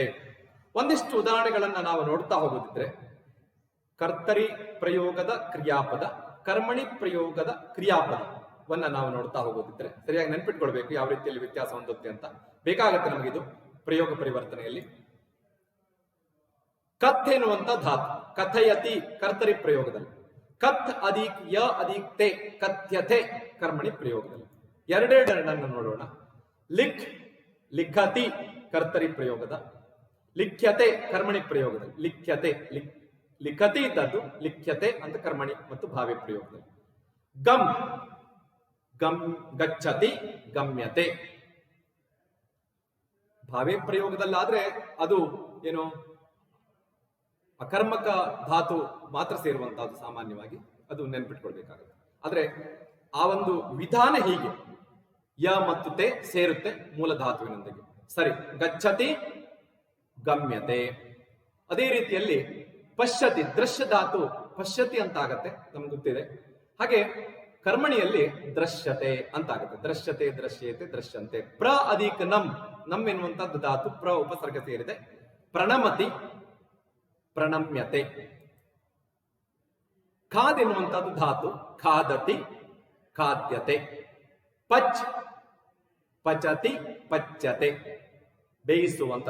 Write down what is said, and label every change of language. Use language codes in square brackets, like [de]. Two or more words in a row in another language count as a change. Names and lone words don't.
[kn] ಒಂದಿಷ್ಟು ಉದಾಹರಣೆಗಳನ್ನ ನಾವು ನೋಡ್ತಾ ಹೋಗೋದಿದ್ರೆ, ಕರ್ತರಿ ಪ್ರಯೋಗದ ಕ್ರಿಯಾಪದ, ಕರ್ಮಣಿ ಪ್ರಯೋಗದ ಕ್ರಿಯಾಪದವನ್ನ ನಾವು ನೋಡ್ತಾ ಹೋಗೋದಿದ್ರೆ ಸರಿಯಾಗಿ ನೆನ್ಪಿಟ್ಕೊಳ್ಬೇಕು ಯಾವ ರೀತಿಯಲ್ಲಿ ವ್ಯತ್ಯಾಸ ಹೊಂದುತ್ತೆ ಅಂತ. ಬೇಕಾಗತ್ತೆ ನಮಗಿದು ಪ್ರಯೋಗ ಪರಿವರ್ತನೆಯಲ್ಲಿ. ಕಥ್ ಎನ್ನುವಂತ ಧಾತು, ಕಥಯತಿ ಕರ್ತರಿ ಪ್ರಯೋಗದಲ್ಲಿ, ಕಥ್ ಅದೀಕ್ ಯ ಅದೀಕ್ ತೇ, ಕಥ್ಯತೆ ಕರ್ಮಣಿ ಪ್ರಯೋಗದಲ್ಲಿ. ಎರಡೆರಡನ್ನು ನೋಡೋಣ. [sa] ಲಿಖ್, ಲಿಖತಿ [kn] ಕರ್ತರಿ ಪ್ರಯೋಗದ, ಲಿಖ್ಯತೆ ಕರ್ಮಣಿ ಪ್ರಯೋಗದಲ್ಲಿ, [sa] ಲಿಖ್ಯತೆ ಲಿಖತಿ [kn] ಇದ್ದದ್ದು, ಲಿಖ್ಯತೆ ಅಂತ ಕರ್ಮಣಿ ಮತ್ತು ಭಾವೆ ಪ್ರಯೋಗದಲ್ಲಿ. [sa] ಗಮ್, ಗಮ್ ಗಚ್ಚತಿ ಗಮ್ಯತೆ [kn] ಭಾವೆ ಪ್ರಯೋಗದಲ್ಲಾದ್ರೆ ಅದು ಏನು ಅಕರ್ಮಕ ಧಾತು ಮಾತ್ರ ಸೇರುವಂತಹದ್ದು ಸಾಮಾನ್ಯವಾಗಿ, ಅದು ನೆನ್ಪಿಟ್ಕೊಳ್ಬೇಕಾಗುತ್ತೆ. ಆದ್ರೆ ಆ ಒಂದು ವಿಧಾನ ಹೀಗೆ, ಯ ಮತ್ತು ತೇ ಸೇರುತ್ತೆ ಮೂಲ ಧಾತುವಿನೊಂದಿಗೆ. ಸರಿ, [sa] ಗಚ್ಚತಿ ಗಮ್ಯತೆ. [kn] ಅದೇ ರೀತಿಯಲ್ಲಿ ಪಶ್ಯತಿ, ದೃಶ್ಯ ಧಾತು ಪಶ್ಯತಿ ಅಂತ ಆಗತ್ತೆ, ನಮ್ಗೆ ಗೊತ್ತಿದೆ. ಹಾಗೆ ಕರ್ಮಣಿಯಲ್ಲಿ ದೃಶ್ಯತೆ ಅಂತ ಆಗುತ್ತೆ, [sa] ದೃಶ್ಯತೆ, ದೃಶ್ಯತೆ, ದೃಶ್ಯಂತೆ. [kn] ಪ್ರ ಅಧಿಕ ನಮ್ ಎನ್ನುವಂತದ್ದು ಧಾತು, ಪ್ರ ಉಪಸರ್ಗ ಸೇರಿದೆ. [sa] ಪ್ರಣಮತಿ, ಪ್ರಣಮ್ಯತೆ. [kn] ಖಾದ್ ಎನ್ನುವಂತದ್ದು ಧಾತು, [sa] ಖಾದತಿ, ಖಾದ್ಯತೆ. ಪಚ್, ಪಚತಿ, ಪಚ್ಯತೆ, ಬೇಯಿಸುವಂತ.